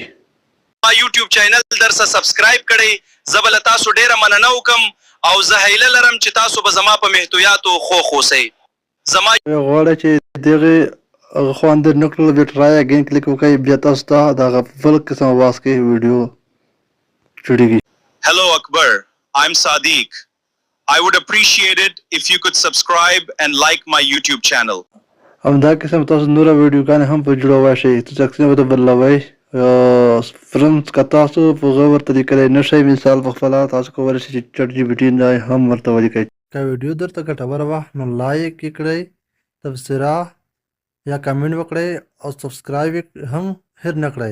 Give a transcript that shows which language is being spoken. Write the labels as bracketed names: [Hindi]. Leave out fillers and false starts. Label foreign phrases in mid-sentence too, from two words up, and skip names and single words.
[Pashto] ما یوټیوب چینل درسه سبسکرایب کړئ. زه به له تاسو ډېره مننه وکم او زه هیله لرم چې تاسو به زما په محتویاتو خوښ اوسئ. زما غواړئ چې دغې خوا اندر نه کړل بیا [English] try again click [Pashto] وکړئ، بیا تاسو ته دغه بل قسم اواز کې ویډیو جوړیږي. [English] Hello Akbar, I'm Sadiq. I would appreciate it if you could subscribe and like my YouTube channel. [Pashto] همدا قسم تاسو نوره ویډیوګانې هم په جوړولی شئ. تاسو عکسونه ورته بدلوئ. فرنټ که تاسو په هغه ورته لیکلی نه شئ، مثال په خپله تاسو کولی شئ چې چټ جي پي ټي نه هم ورته ولیکئ. که ویډیو درته ګټوره وه نو لایک یې کړئ، تبصره یا کمنټ وکړئ او سبسکرایب یې هم هېر نه کړئ.